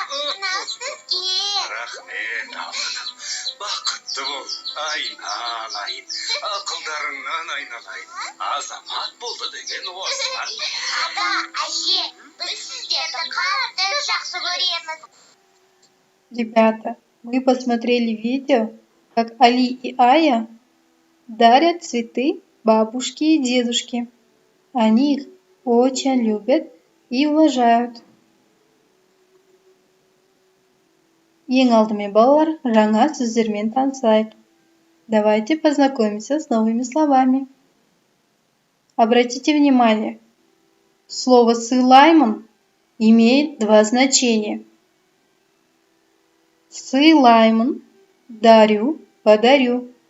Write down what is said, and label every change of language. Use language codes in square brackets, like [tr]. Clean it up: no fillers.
[kk] Мынау сізге. Рахмет, алтыным. Бақытты бол, айналайын. Ақылдарыңнан айналайын. Азамат болды деген осы. Ата, әже, біз сіздерді қатты жақсы көреміз. [ru] Ребята, вы посмотрели видео, как Али и Ая дарят цветы бабушке и дедушке. Они их очень любят и уважают. [kk] Ең алдымен балалар, жаңа сөздермен танысайық. [ru] Давайте познакомимся с новыми словами. Обратите внимание, слово «сыйлаймын» имеет два значения. Сыйлаймын, дарю, подарю.